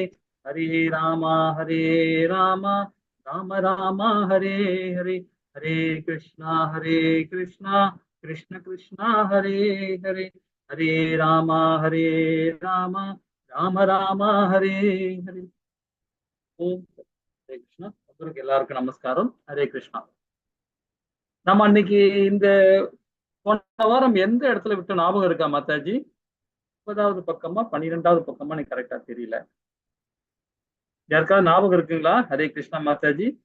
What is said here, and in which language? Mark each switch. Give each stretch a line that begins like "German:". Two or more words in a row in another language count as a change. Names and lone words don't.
Sanskrit: हरे राम राम राम हरे हरे। हरे कृष्णा कृष्ण कृष्ण हरे हरे। हरे राम राम राम हरे हरे। ओम हरे कृष्णा।
Tamil: உங்களுக்கு எல்லாருக்கும் நமஸ்காரம்। ஹரே கிருஷ்ணா। நம்ம அன்னைக்கு இந்த போன வாரம் எந்த இடத்துல விட்டு ஞாபகம் இருக்கா மாதாஜி? 30வது பக்கமா 12வது பக்கமா எனக்கு கரெக்டா தெரியல. யாருக்காவது ஞாபகம் இருக்குங்களா? ஹரே கிருஷ்ணா மாதாஜி।